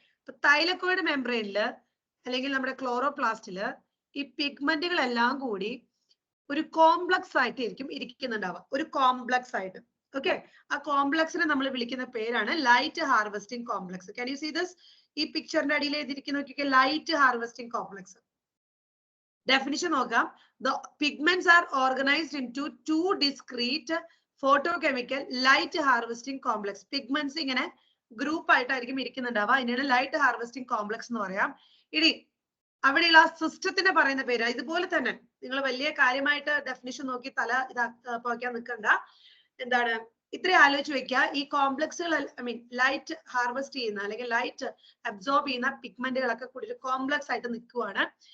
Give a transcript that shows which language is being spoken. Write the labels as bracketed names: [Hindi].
[Malayalam] ഇപ്പൊ തൈലക്കോയിഡ് മെംബ്രെയിനില് അല്ലെങ്കിൽ നമ്മുടെ ക്ലോറോപ്ലാസ്റ്റില് ഈ പിഗ്മെന്റുകളെല്ലാം കൂടി ഒരു കോംപ്ലക്സ് ആയിട്ട് ഇരിക്കുന്നുണ്ടാവുക, ഒരു കോംപ്ലക്സ് ആയിട്ട്. ഓക്കെ. ആ കോംപ്ലക്സിനെ നമ്മൾ വിളിക്കുന്ന പേരാണ് light harvesting complex. [English] Can you see this? [Malayalam] ഈ പിക്ചറിന്റെ അടിയിൽ എഴുതിയിരിക്കുന്ന നോക്കിയൊക്കെ, ലൈറ്റ് ഹാർവെസ്റ്റിംഗ് കോംപ്ലക്സ്. ഡെഫിനിഷൻ നോക്കാം. [English] The pigments are organized into two discrete photochemical light harvesting complex. [Malayalam] Pigments ഇങ്ങനെ ഗ്രൂപ്പ് ആയിട്ടായിരിക്കും ഇരിക്കുന്നുണ്ടാവുക. അതിനാണ് ലൈറ്റ് ഹാർവെസ്റ്റിംഗ് കോംപ്ലക്സ് എന്ന് പറയാം. ഇനി അവിടെയുള്ള ആ സിസ്റ്റത്തിന് പറയുന്ന പേര് ഇതുപോലെ തന്നെ. നിങ്ങൾ വലിയ കാര്യമായിട്ട് ഡെഫിനിഷൻ നോക്കി തല പോക്കാൻ നിൽക്കണ്ട. എന്താണ് ഇത്രയും ആലോചിച്ച് വെക്കുക. ഈ കോംപ്ലക്സുകൾ ലൈറ്റ് ഹാർവെസ്റ്റ് ചെയ്യുന്ന അല്ലെങ്കിൽ ലൈറ്റ് അബ്സോർബ് ചെയ്യുന്ന പിഗ്മെന്റുകളൊക്കെ കൂടി ഒരു കോംപ്ലക്സ് ആയിട്ട് നിൽക്കുവാണ്.